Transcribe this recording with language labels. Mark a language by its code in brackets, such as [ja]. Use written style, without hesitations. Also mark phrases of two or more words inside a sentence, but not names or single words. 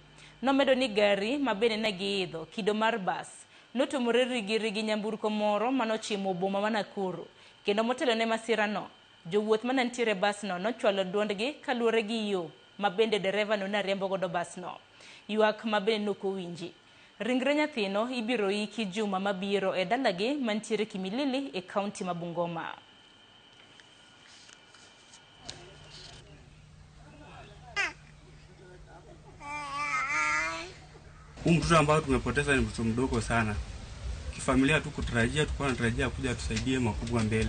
[luo] Nomedo ni gari ma bende ne giidho kido mar bas notumore rigi nyamburko moro manochimo boma ma Nakuru. Kendo motelo ne masirano, jowuoth manantiere bas no nochwalo duondgi kaluore gi yo ma bende dereva no nariembo godo bas no. Ywak ma bende nokowinji. Ringre nyathino ibiro iki juma mabiro e dalagi mantiere Kimilili e kaunti ma Bungoma. [sw] Mtoto ambao tumepoteza ni mtoto mdogo sana. Kifamilia tulikuwa tunatarajia kuja tusaidie makubwa mbele.